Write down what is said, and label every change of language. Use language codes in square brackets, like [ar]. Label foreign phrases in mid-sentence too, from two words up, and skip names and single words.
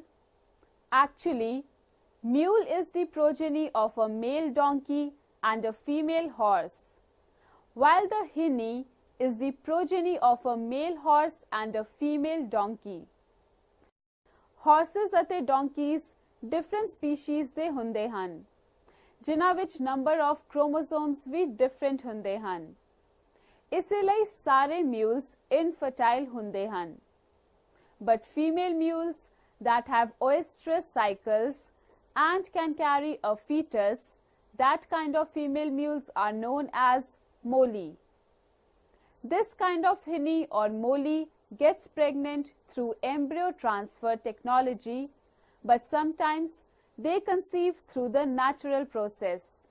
[en] Actually, mule is the progeny of a male donkey and a female horse, while the hinny is the progeny of a male horse and a female donkey. [pa] Horses ਅਤੇ donkeys [en] different species [pa] ਦੇ ਹੁੰਦੇ ਹਨ, ਜਿਨ੍ਹਾਂ ਵਿੱਚ [en] number of chromosomes [pa] ਵੀ different ਹੁੰਦੇ ਹਨ. ਇਸੇ ਲਈ ਸਾਰੇ mules infertile ਹੁੰਦੇ ਹਨ. [en] But female mules that have oestrus cycles and can carry a fetus, that kind of female mules are known as moli. This kind of hinny or moli gets pregnant through embryo transfer technology, but sometimes they conceive through the natural process.